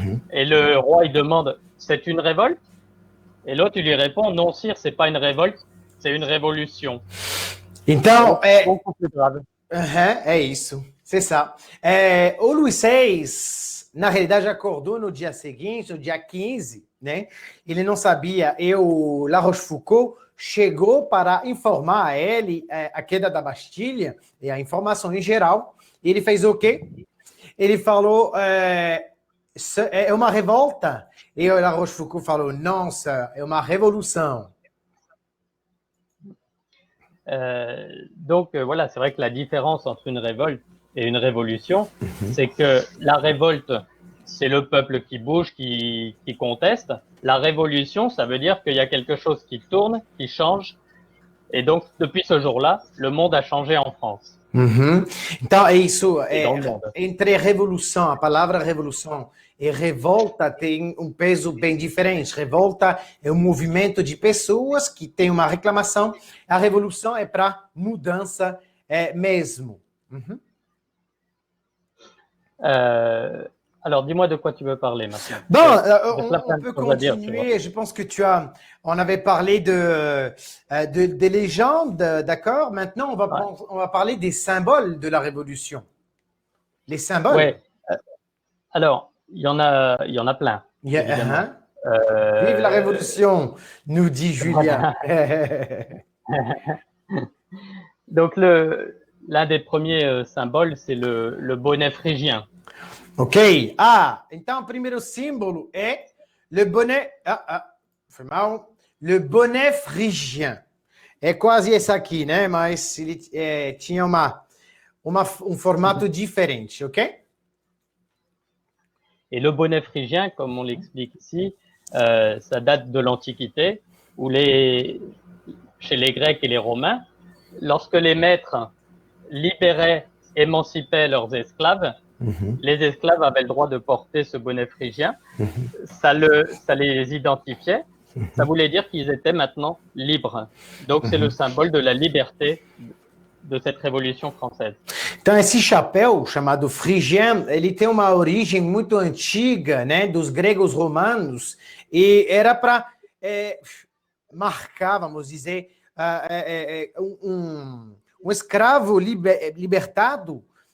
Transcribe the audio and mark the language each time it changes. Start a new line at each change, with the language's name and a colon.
French: Et le roi, il demande, c'est une révolte? Et l'autre, il lui répond, non, sire, c'est pas une révolte, c'est une révolution.
Portuguese: Então,
French: Beaucoup plus grave.
Portuguese: É isso,
French: c'est ça.
Portuguese: O Luís XVI, na realidade, acordou no dia seguinte, no dia 15, né? Ele não sabia, e o La Rochefoucauld chegou para informar a ele a queda da Bastilha, e a informação em geral. E ele fez o quê? Ele falou, é uma revolta. E o La Rochefoucauld falou, não, sir, é uma revolução.
French: Donc voilà, c'est vrai que la différence entre une révolte et une révolution, c'est que la révolte, c'est le peuple qui bouge, qui conteste. La révolution, ça veut dire qu'il y a quelque chose qui tourne, qui change. Et donc, depuis ce jour-là, le monde a changé en France.
Portuguese: Uhum. Então, é isso.
French: Dans le monde.
Portuguese: Entre revolução, a palavra revolução e revolta tem um peso bem diferente. Revolta é um movimento de pessoas que tem uma reclamação. A revolução é para mudança mesmo. Uhum.
French: Alors, dis-moi de quoi tu veux parler maintenant. Bon, on peut continuer. Je pense que on avait parlé des légendes, d'accord? Maintenant, on va parler des symboles de la Révolution. Les symboles. Ouais. Alors, il y en a plein. Vive la Révolution, nous dit Julien. Donc, l'un des premiers symboles, c'est le bonnet phrygien. Ok.
Portuguese: Então o primeiro símbolo é le bonnet. Foi mal. Le bonnet phrygien. É quase esse aqui, né? Mas ele tinha um formato différent, ok?
French: Et le bonnet phrygien, comme on l'explique ici, ça date de l'Antiquité, où chez les Grecs et les Romains, lorsque les maîtres libéraient, émancipaient leurs esclaves, les esclaves avaient le droit de porter ce bonnet phrygien. Ça les identifiait. Ça voulait dire qu'ils étaient maintenant libres. Donc, c'est le symbole de la liberté de cette Révolution française.
Portuguese: Então, esse chapéu, chamado frigien, ele tem uma origem muito antiga, né, dos gregos romanos, e era para marcar, vamos dizer, um escravo libertado.